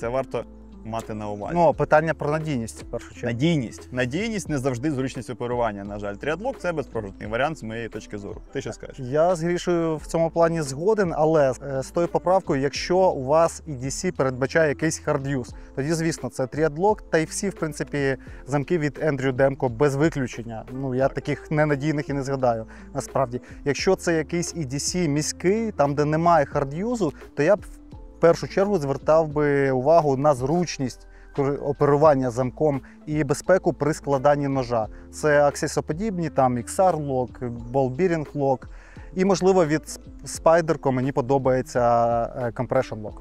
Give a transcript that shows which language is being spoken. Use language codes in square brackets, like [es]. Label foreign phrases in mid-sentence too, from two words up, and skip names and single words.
[uk] Це варто мати на увазі. Ну, питання про надійність, в першу чергу. Надійність. Надійність не завжди зручність оперування, на жаль. Тріадлок – це безпрограшний варіант з моєї точки зору. Ти що скажеш? Я з Грішою в цьому плані згоден, але з тою поправкою, якщо у вас EDC передбачає якийсь hard-use, тоді, звісно, це тріадлок, та й всі, в принципі, замки від Ендрю Демко без виключення. Ну, я таких ненадійних і не згадаю, насправді. Якщо це якийсь EDC міський, там, де немає hard-use, то я б в першу чергу звертав би увагу на зручність оперування замком і безпеку при складанні ножа. Це аксесоподібні, там XR-лок, Ball Bearing Lock. І, можливо, від Spyderco мені подобається Compression Lock.